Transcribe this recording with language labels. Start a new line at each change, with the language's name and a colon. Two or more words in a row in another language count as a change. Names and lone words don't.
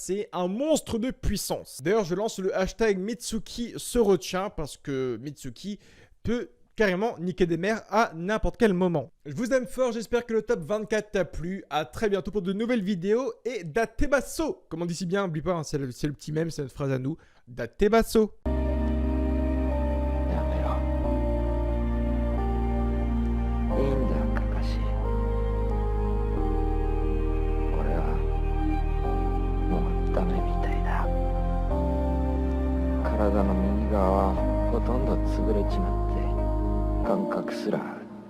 French: C'est un monstre de puissance. D'ailleurs, je lance le hashtag Mitsuki se retient parce que Mitsuki peut carrément niquer des mères à n'importe quel moment. Je vous aime fort, j'espère que le top 24 t'a plu. À très bientôt pour de nouvelles vidéos et datebasso. Comme on dit si bien, n'oublie pas, hein, c'est le petit mème, c'est notre phrase à nous. Datebasso.
Japanese: やめろ。いいんだ、カカシ。俺はもうダメみたいだ。体の右側はほとんど潰れちまって感覚すら